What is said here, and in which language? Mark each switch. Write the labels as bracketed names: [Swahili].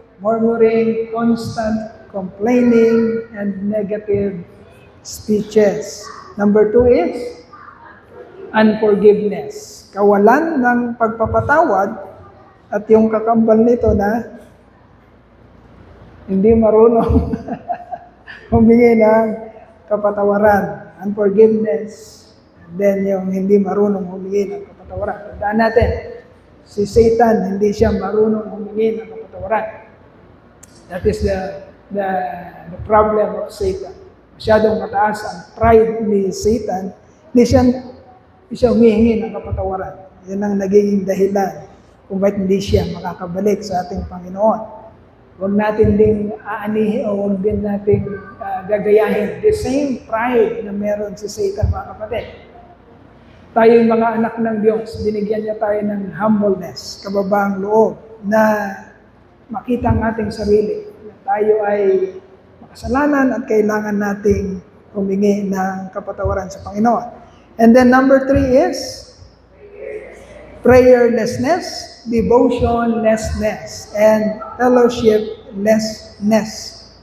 [English] Murmuring, constant complaining, and negative speeches. Number 2 is unforgiveness. [Filipino] Kawalan ng pagpapatawad at yung kakambal nito na hindi marunong humingi ng kapatawaran. [English] Unforgiveness. [Filipino] And then yung hindi marunong humingi ng kapatawaran. Tandaan natin, si Satan, hindi siya marunong humingi ng kapatawaran. [English] That is the problem of Satan. [Filipino] Masyadong mataas ang pride ni Satan. Hindi siya humihingi ng kapatawaran. Yan ang nagiging dahilan kung bakit hindi siya makakabalik sa ating Panginoon. Huwag natin ding aanihin o huwag din natin gagayahin [English] the same pride [Filipino] na meron si Satan, mga kapatid. Tayo yung mga anak ng Diyos, binigyan niya tayo ng humbleness, kababaang loob, na makita ang ating sarili. Na tayo ay makasalanan at kailangan nating humingi ng kapatawaran sa Panginoon. [English] And then number 3 is prayerlessness, devotionlessness, and fellowshiplessness.